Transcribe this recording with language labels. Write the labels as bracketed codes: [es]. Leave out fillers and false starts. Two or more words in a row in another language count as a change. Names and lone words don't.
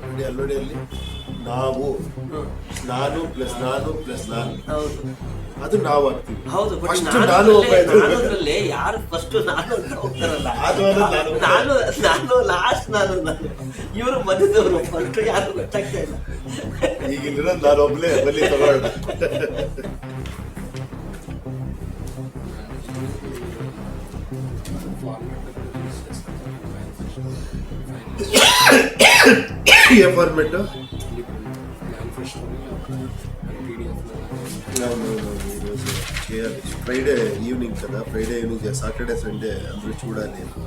[kn] ನೋಡಿ ಅಲ್ಲಿ ನಾವು ನಾನು ಪ್ಲಸ್ ನಾನು ಹೌದು ಅದು ನಾವು ಆಗ್ತೀವಿ ಹೌದು ಬಟ್ [en] First [kn] ನಾನು ನಾನು ಹೋಗ್ಬೇಕು. ನಾನದ್ರಲ್ಲಿ ಯಾರು ಫಸ್ಟ್ ನಾನು ಅಂತ ಹೋಗ್ತಾರಲ್ಲ ನಾನು ನಾನು ಲಾಸ್ಟ್ ನಾನು ಇವರು ಮಧ್ಯದವರು ಫಸ್ಟ್ ಯಾರು ಗೊತ್ತಾಗ್ತಾ ಇಲ್ಲ ಈಗಿರೋದು ನಾನು ಒಬ್ನೇ ಬಲ್ಲಿ ತಗೊಳ್ಳ [te] ఏ ఫార్మెట్ ఈరోజు చేయాలి [en] Friday evening [te] కదా [en] Friday evening Saturday Sunday [te] అందరూ చూడాలి